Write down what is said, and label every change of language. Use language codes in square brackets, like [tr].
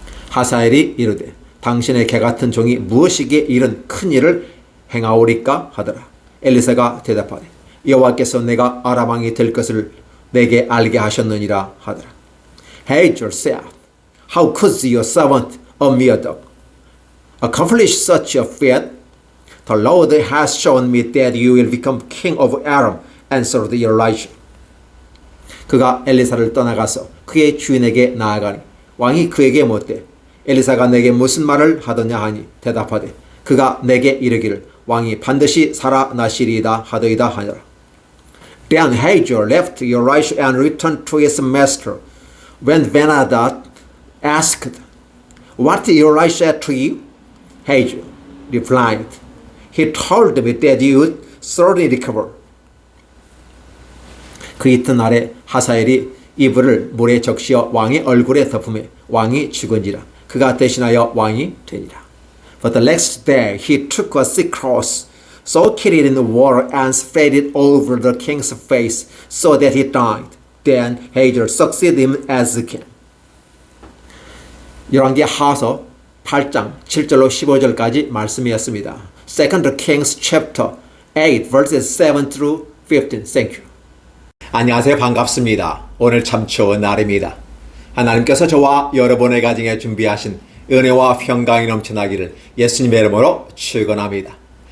[ko] 하사엘이 이르되 당신의 개같은 종이 무엇이기에 이런 큰 일을 행하오리까 하더라. 엘리사가 대답하되 여호와께서 내가 아람 왕이 될 것을 내게 알게 하셨느니라 하더라. [en] Hazael said, How could your servant, a mere dog, accomplish such a feat? The Lord has shown me that you will become king of Aram, answered Elisha. [ko] 그가 엘리사를 떠나가서 그의 주인에게 나아가니 왕이 그에게 묻되 엘리사가 내게 무슨 말을 하더냐 하니 대답하되 그가 내게 이르기를 왕이 반드시 살아나시리이다 하더이다 하니라. [en] Then Hazael left Elisha and returned to his master. When Benadad asked, What did Elisha say to you? Hazael replied, He told me that you would certainly recover. [ko] 그 이튿날에 하사엘이 이불을 물에 적시어 왕의 얼굴에 덮음에 왕이 죽은지라 그가 대신하여 왕이 되니라. [en] But the next day he took a sick cross, soaked it in the water and spread it over the king's face so that he died. Then Hazael succeeded him as king. [ko] 열왕기 하서 8장 7절로 15절까지 말씀이었습니다. [en] 2 Kings chapter 8 verses 7 through 15. Thank you. [ko] 안녕하세요. 반갑습니다. 오늘 참 좋은 날입니다. 하나님께서 저와 여러분의 가정에 준비하신 은혜와 평강이 넘쳐나기를 예수님의 이름으로 축원합니다.